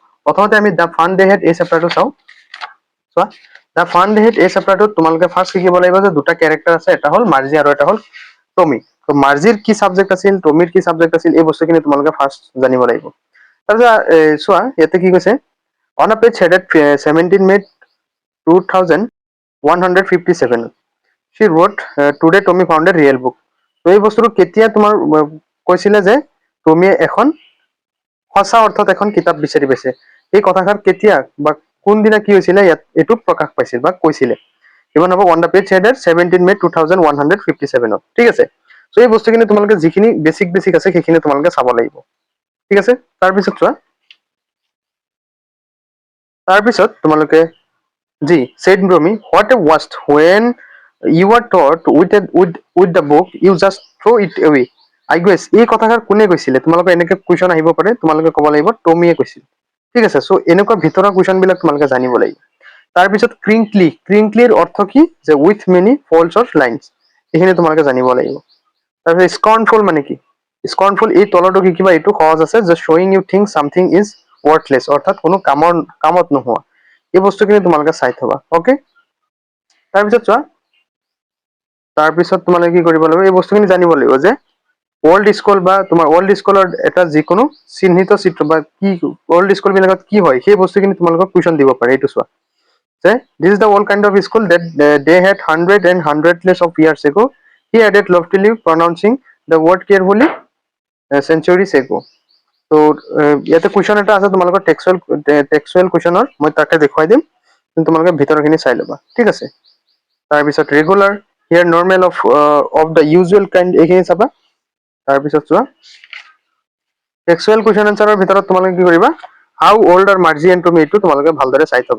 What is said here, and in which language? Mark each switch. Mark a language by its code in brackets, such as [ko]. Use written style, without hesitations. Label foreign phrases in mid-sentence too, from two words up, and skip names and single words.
[as] প্ৰথমতে আমি দ্য ফান ডে হেড এই চেপ্টাৰটো চাওঁ। চোৱা, দ্য ফান ডে হেড এই চেপ্টাৰটোত তোমালোকে ফাৰ্ষ্ট শিকিব লাগিব যে দুটা কেৰেক্টাৰ আছে, এটা হ'ল মাৰ্জি আৰু এটা হ'ল টমি। তো মাৰ্জিৰ কি ছাবজেক্ট আছিল, টমিৰ কি ছাবজেক্ট আছিল, এই বস্তুখিনি তোমালোকে ফাৰ্ষ্ট জানিব লাগিব। তাৰপিছত চোৱা ইয়াতে কি কৈছে, [en] On a page headed 17 মে 2157 she wrote today Tommy found a real book। [as] তো এই বস্তুটো কেতিয়া তোমাৰ কৈছিলে যে টমিয়ে এখন সঁচা অৰ্থত এখন কিতাপ বিচাৰি পাইছে, এই কথাষাৰ কেতিয়া বা কোনদিনা কি হৈছিলে ইয়াত এইটো প্ৰকাশ পাইছিল বা কৈছিলে। কিমান হ'ব, [en] On the page headed 17 মে 2157। [as] ঠিক আছে, চ' এই বস্তুখিনি তোমালোকে যিখিনি বেছিক আছে সেইখিনি তোমালোকে চাব লাগিব। ঠিক আছে, তাৰপিছত চোৱা, তাৰপিছত তোমালোকে জি [en] said Romy, what a waste when you are taught with the book you just throw it away। I guess [as] এই কথাষাৰ কোনে কৈছিলে, তোমালোকে এনেকে কুৱেশ্যন আহিব পাৰে, তোমালোকে ক'ব লাগিব টমিয়ে কৈছিল। ঠিক আছে, চ' এনেকুৱা ভিতৰৰ কুৱেশ্যন বিলাক তোমালোকে জানিব লাগিব। তাৰপিছত ক্ৰিংকলিৰ অৰ্থ কি, যে [en] with many faults or lines, [as] এইখিনি তোমালোকে জানিব লাগিব। তাৰপিছত স্কৰ্ণফুল মানে কি, স্কৰ্ণফুল এই তলৰটো কি কিবা এইটো সহজ আছে, যে [en] showing you think something is worthless, [as] অৰ্থাৎ কোনো কামত নোহোৱা। এই বস্তুখিনি তোমালোকে চাই থবা। অ'কে, তাৰপিছত চোৱা, তাৰপিছত তোমালোকে কি কৰিব লাগিব, এই বস্তুখিনি জানিব লাগিব যে [en] old school [as] বা তোমাৰ অল্ড স্কুলৰ এটা যিকোনো চিহ্নিত চিত্ৰ বা কি [en] old school [as] বিলাকত কি হয় সেই বস্তুখিনি তোমালোকক কুৱেশ্যন দিব পাৰে। এইটো চোৱা, যে [en] This is the old kind of school that they had hundredless of years ago, he added loftily pronouncing the word carefully centuries ago। [as] তো ইয়াতে কুৱেশ্যন এটা আছে তোমালোকৰ [en] textual question, [as] মই তাকে দেখুৱাই দিম, তোমালোকে ভিতৰখিনি চাই ল'বা। ঠিক আছে, তাৰপিছত [en] regular, here normal of the usual kind, [as] এইখিনি চাবা। তাৰপিছত চোৱা, [en] textual question answer [as] ভিতৰত তোমালোকে কি কৰিবা, [en] How old are Margie and Tommy, [as] এইটো তোমালোকে ভালদৰে চাই থবা।